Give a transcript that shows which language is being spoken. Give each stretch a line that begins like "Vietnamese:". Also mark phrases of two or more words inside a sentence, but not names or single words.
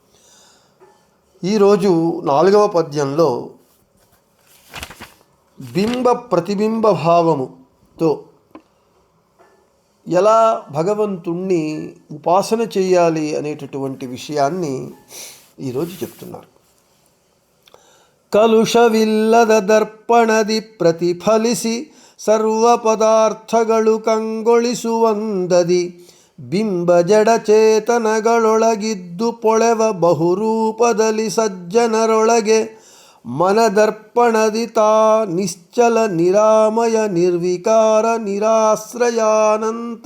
Telugu: ఈరోజు 4వ పద్యంలో బింబ ప్రతిబింబ భావముతో ఎలా భగవంతుణ్ణి ఉపాసన చేయాలి అనేటటువంటి విషయాన్ని ఈరోజు చెప్తున్నారు.
Kannada: కలుషవిల్లದ ದರ್ಪಣದಿ ಪ್ರತಿಫಲಿಸಿ ಸರ್ವ ಪದಾರ್ಥಗಳು ಕಂಗೊಳಿಸುವಂದದಿ, ಬಿಂಬ ಜಡಚೇತನಗಳೊಳಗಿದ್ದು ಪೊಳೆವ ಬಹುರೂಪದಲ್ಲಿ ಸಜ್ಜನರೊಳಗೆ ಮನದರ್ಪಣದಿ ತಾ ನಿಶ್ಚಲ ನಿರಾಮಯ ನಿರ್ವಿಕಾರ ನಿರಾಶ್ರಯಾನಂತ.